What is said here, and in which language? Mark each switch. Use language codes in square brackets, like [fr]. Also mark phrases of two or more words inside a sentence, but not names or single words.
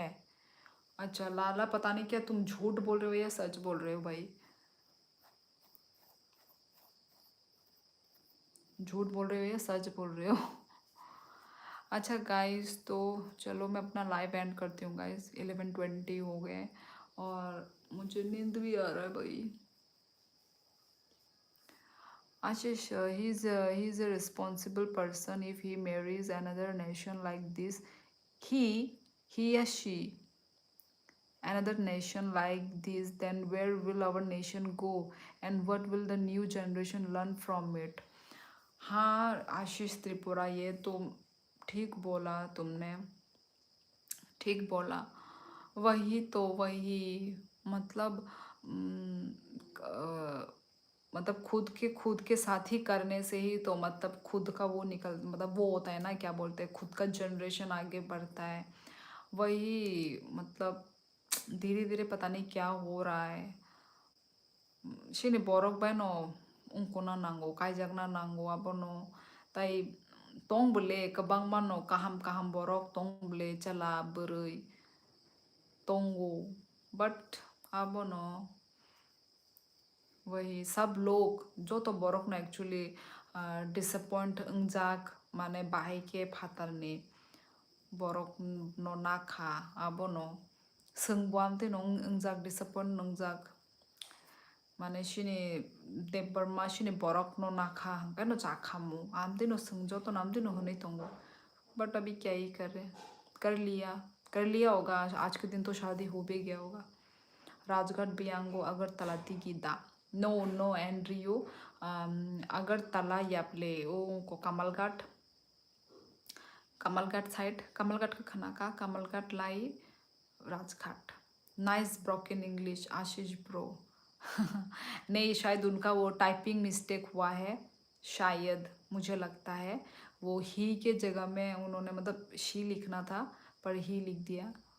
[hi] अच्छा लाला, पता नहीं क्या तुम झूठ बोल रहे हो या सच बोल रहे हो भाई, झूठ बोल रहे हो या सच बोल रहे हो? अच्छा गाइस, तो चलो मैं अपना [en] live end [hi] करती हूँ गाइस। 11:20 हो गए और मुझे नींद भी आ रहा है भाई। [en] Ashish, he's a responsible person. If he marries another nation like this, he or she another nation like this, then where will our nation go and what will the new generation learn from it? [hi] हाँ आशीष त्रिपुरा, ये तो ठीक बोला तुमने, ठीक बोला। वही तो, वही मतलब मतलब खुद के साथ ही करने से ही तो मतलब खुद का वो निकल, मतलब वो होता है ना, क्या बोलते हैं, खुद का जनरेशन आगे बढ़ता है। वही मतलब धीरे धीरे पता नहीं क्या हो रहा है। [trp] सिनि borok bai no ungkuna nango kaijak na nango abono tai tongbole kwbangma no kaham kaham borok tongbole chala bwrwi tongo, but abono [hi] वही सब लोग जो तो [trp] borok no actually disappoint ungjak माने बाहाय के फातारनि borok no nakha abono सोंगbo amtui no ungjak disappoint nungjak माने सिनि देबबर्मा सिनि borok no nakha hangkai no chakhamu आमदे नो संगजो तो नामदे नो होने तोंगो, [hi] बट अभी क्या ही करे, कर लिया होगा। आज के दिन तो शादी हो भी गया होगा। [trp] राजघाट बियांगो अगरतला तिगिदा नो नो एंड्रियो अगरतला यापले ओ को कमलघाट साइड, कमलघाट का खाना का कमलघाट लाई राजघाट। [en] nice broken English Ashish bro. [hi] नहीं शायद उनका वो [en] typing mistake [hi] हुआ है, शायद मुझे लगता है वो ही के जगह में उन्होंने मतलब शी लिखना था पर ही लिख दिया।